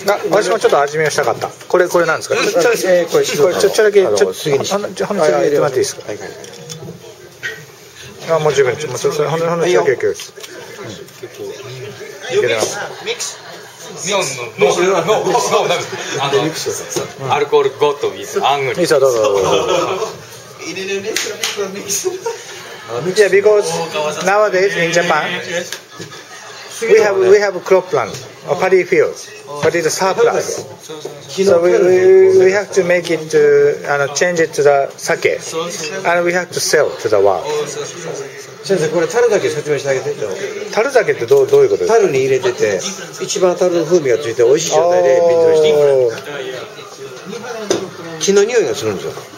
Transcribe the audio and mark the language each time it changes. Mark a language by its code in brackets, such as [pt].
[ja] 私もちょっと味見をしたかった。これなんですか。これちょっとだけほんのちょっと入れてもらっていいですか。あ、もう十分。もうそれほんのちょっとだけです。アルコールゴッドウィズアングリー。いいさどうぞ。 [en] Yeah, because nowadays in Japan we have crop land or paddy fields, but it's a surplus. So we have to make it change it to the sake, and we have to sell to the world. [ja] 先生これ樽だけ説明してあげて。樽酒ってどういうことですか。樽に入れてて一番樽の風味がついて美味しい状態で瓶詰めして木の匂いがするんですよ。